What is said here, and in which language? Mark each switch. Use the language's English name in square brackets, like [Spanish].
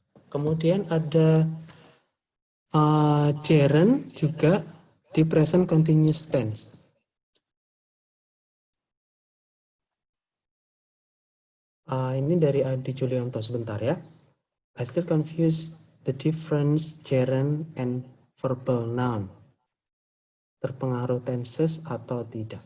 [Indonesian] Kemudian ada gerund juga di present continuous tense. Ini dari Adi Julianto sebentar ya. [English] I still confuse the difference gerund and verbal noun. [Indonesian] Terpengaruh tenses atau tidak?